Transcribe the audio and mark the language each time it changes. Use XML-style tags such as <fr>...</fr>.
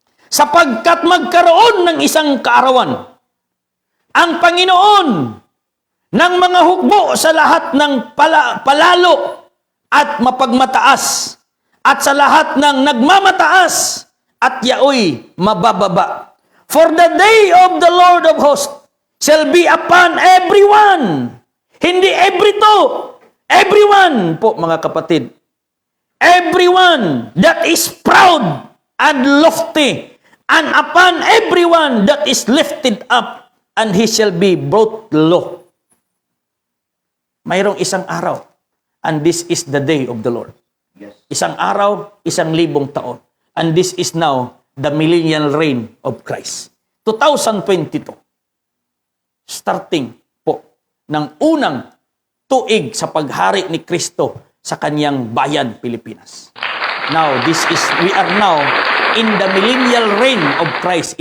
<tl>Sapagkat magkaroon ng isang kaarawan, ang Panginoon ng mga hukbo sa lahat ng palalo at mapagmataas, at sa lahat ng nagmamataas, at yaoy mabababa.</tl> <en>For the day of the Lord of hosts shall be upon everyone.</en> <tl>Hindi everyto. Everyone po mga kapatid.</tl> <en>Everyone that is proud and lofty, and upon everyone that is lifted up, and he shall be brought low.</en> <tl>Mayroong isang araw,</tl> <en>and this is the day of the Lord. Yes.</en> <tl>Isang araw, 1,000 taon.</tl> <en>And this is now the millennial reign of Christ. 2022.</en> <tl>Starting po ng unang tuig sa paghari ni Kristo sa kanyang bayan, Pilipinas.</tl> <en>Now, we are now in the millennial reign of Christ.</en>